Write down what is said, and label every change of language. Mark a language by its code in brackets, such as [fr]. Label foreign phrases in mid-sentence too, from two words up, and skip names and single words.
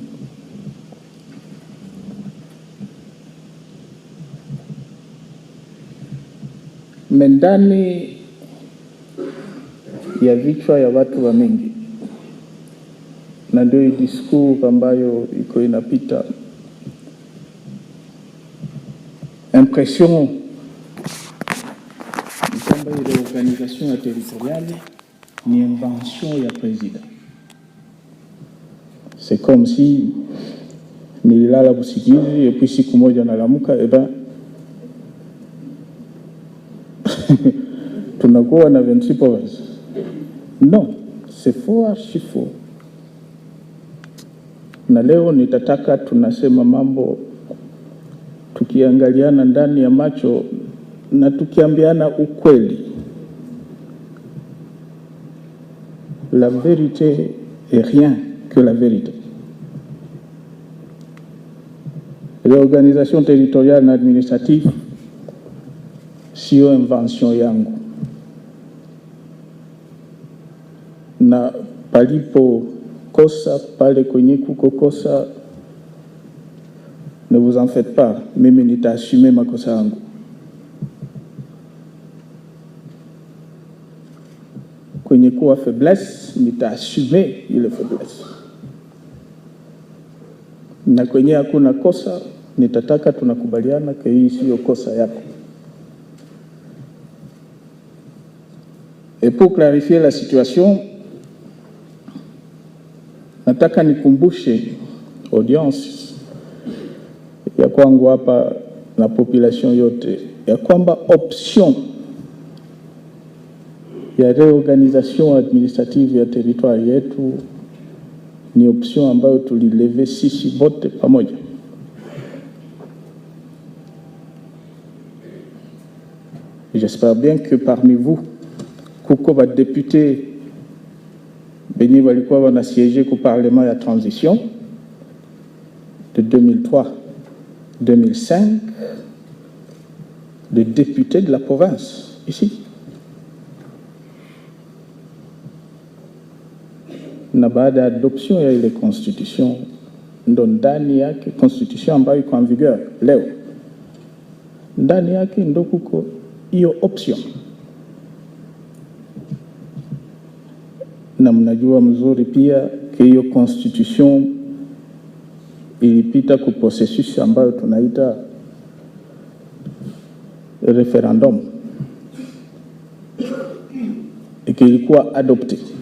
[sw] Mendani ya vichwa ya watu wa mingi, na ndio discours ambayo iko inapita, impression kwamba ile organisation ya territoriale ni invention ya president. [fr] C'est comme si [sw] nililala usingizi [fr] et puis [sw] siku moja nalamuka, tunakuwa na 26 provinces. [fr] Non, c'est faux, archi faux. [sw] Na leo nitataka tunasema mambo tukiangaliana ndani ya macho na tukiambiana ukweli. [fr] la vérité est rien que la vérité. L'organisation territoriale [sw] na administrative sio invention yangu, na palipo kosa pale kwenye kuko kosa, [fr] ne vous en faites pas, [sw] mimi nitaassume makosa yangu. Kwenye kuwa faiblesse, nitaassume ile faiblesse. Na kwenye hakuna kosa, nitataka tunakubaliana kwa hii sio kosa yako. [fr] Et pour clarifier la situation, [sw] nataka nikumbushe audience ya kwangu hapa na population yote ya kwamba option ya [fr] reorganisation administrative [sw] ya territoire yetu ni option ambayo tulileve sisi bote pamoja. [fr] J'espère bien que parmi vous, [sw] kuko ba [fr] député [sw] benye walikuwa wana [fr] siéger au Parlement ya transition de 2003-2005, des députés de la province ici. [sw] Na baada ya adoption ya ile constitution, ndo ndani yake constitution ambayo iko [fr] en vigueur [sw] leo, ndani yake ndo kuko hiyo option. Na mnajua mzuri pia ke hiyo constitution ilipita ku processus ambayo tunaita referendum, ilikuwa adopté